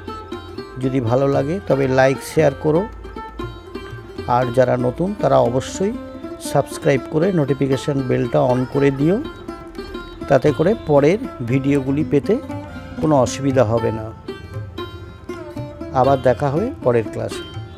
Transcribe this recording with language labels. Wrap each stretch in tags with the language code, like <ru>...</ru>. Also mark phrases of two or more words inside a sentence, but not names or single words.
<bn>যদি ভালো লাগে তবে</bn> <en>like share</en> <bn>করো আর যারা নতুন তারা অবশ্যই সাবস্ক্রাইব করে</bn> <en>notification bellটা on</en> <bn>করে দিও, তাতে করে পরের ভিডিওগুলি পেতে কোনো অসুবিধা হবে না। আবার দেখা হবে পরের ক্লাসে।</bn>